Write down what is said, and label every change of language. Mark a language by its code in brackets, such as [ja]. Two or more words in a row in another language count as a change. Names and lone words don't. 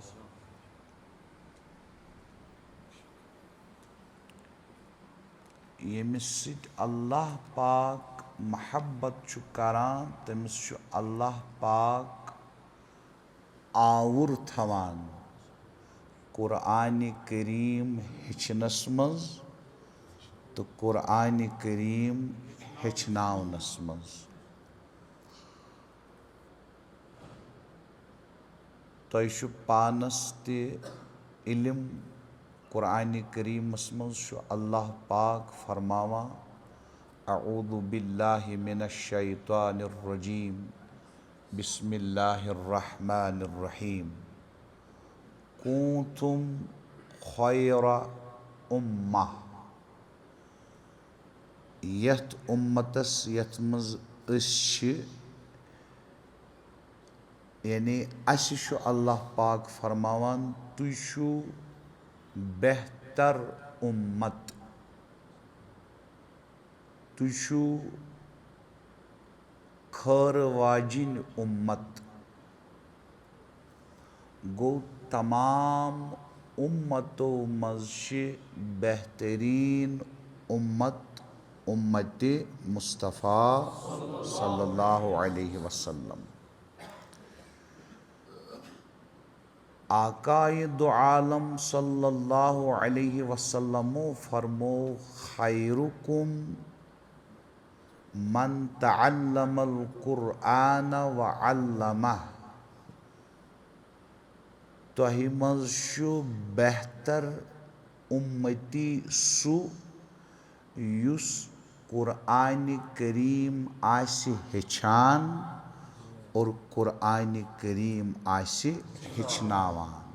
[ks] यमिस सित अल्लाह पाक महब्बत छु करान तमिस छु अल्लाह पाक आवर थवान कुरान करीम हेचनस मज तो कुरान करीम हेचनावनस मज। तोय छु पानस ते इल्म कुरान करीमस मज छु अल्लाह पाक फरमावा [ar] أعوذ بالله من الشيطان الرجيم بسم الله الرحمن الرحيم كنتم خير أمة. [ks] यथ उम्मतस यथ मज अस यानी अस अल्लाह पाक फरमावान तुय छु बेहतर उम्मत, तुय छु खैर वाजिन उम्मत। गो तमाम उम्मतों मज बेहतरीन उम्मत उम्मत मुस्तफ़ा [ar] صلى الله عليه وسلم. [ks] आकाए दो आलम [ar] صلى الله عليه وسلم फरमो خيركم من تعلم القرآن وعلمه. [ks] तोहि मज छु बेहतर उम्मती सु युस कुरआन करीम आसि हेछान और कुरआन करीम आसि हेचनावान।